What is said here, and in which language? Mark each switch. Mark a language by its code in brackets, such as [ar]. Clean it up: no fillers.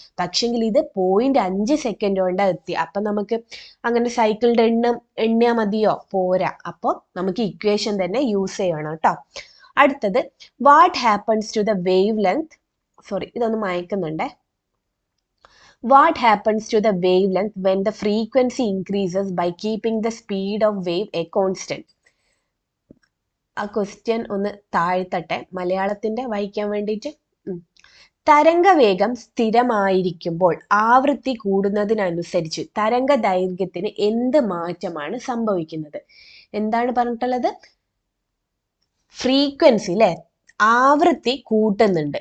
[ml] പക്ഷെങ്കിൽ ഇത് 0.5 സെക്കൻഡ് കൊണ്ട് എത്തി. അപ്പൊ നമുക്ക് അങ്ങനെ സൈക്കിളിന്റെ എണ്ണം എണ്ണിയാൽ മതിയോ, പോരാ. അപ്പോൾ നമുക്ക് ഇക്വേഷൻ തന്നെ യൂസ് ചെയ്യണം കേട്ടോ. അടുത്തത്, [en] what happens to the wavelength, [ml] ഇതൊന്ന് മായ്ക്കുന്നുണ്ടേ. [en] What happens to the wavelength when the frequency increases by keeping the speed of wave a constant? [ml] ആ ക്വസ്റ്റ്യൻ ഒന്ന് താഴ്ത്തട്ടെ, മലയാളത്തിന്റെ വായിക്കാൻ വേണ്ടിയിട്ട്. തരംഗവേഗം സ്ഥിരമായിരിക്കുമ്പോൾ ആവൃത്തി കൂടുന്നതിനനുസരിച്ച് തരംഗ ദൈർഘ്യത്തിന് എന്ത് മാറ്റമാണ് സംഭവിക്കുന്നത്? എന്താണ് പറഞ്ഞിട്ടുള്ളത്, ഫ്രീക്വൻസി അല്ലെ, ആവൃത്തി കൂട്ടുന്നുണ്ട്.